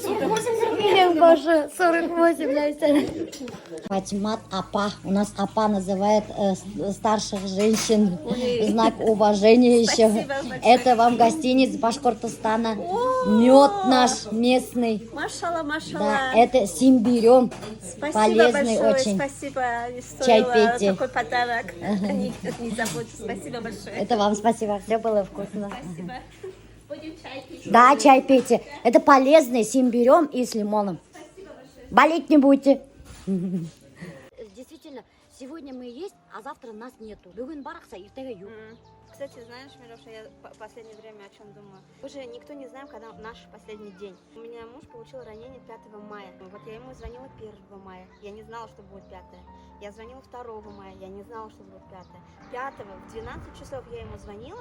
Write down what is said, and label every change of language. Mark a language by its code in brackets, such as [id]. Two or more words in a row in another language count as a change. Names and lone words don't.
[ru] 48, Паша, 48, Лейсан. Фатимат Апа. У нас Апа называет старших женщин. Знак уважения еще. Это вам гостиниц Башкортостана. Мед наш местный. Машалла, Да, машалла. это симбирем. Спасибо Полезный большое, очень. спасибо. Не Чай стоило пейте. такой подарок. Не забудьте. Спасибо большое. Это вам спасибо, все было вкусно. Спасибо. Будем чай пить. Да, чай пейте. Это полезный с имбирем и с лимоном. Болеть не будете. Действительно, сегодня мы есть, а завтра нас нету. [ba] Бүгін барақса, ертеге юк. [ru] Кстати, знаешь, Мироша, я в последнее время о чем думаю? Уже никто не знает, когда наш последний день. У меня муж получил ранение 5 мая. Вот я ему звонила 1 мая. Я не знала, что будет 5. Я звонила 2 мая. Я не знала, что будет 5. 5 в 12 часов я ему звонила.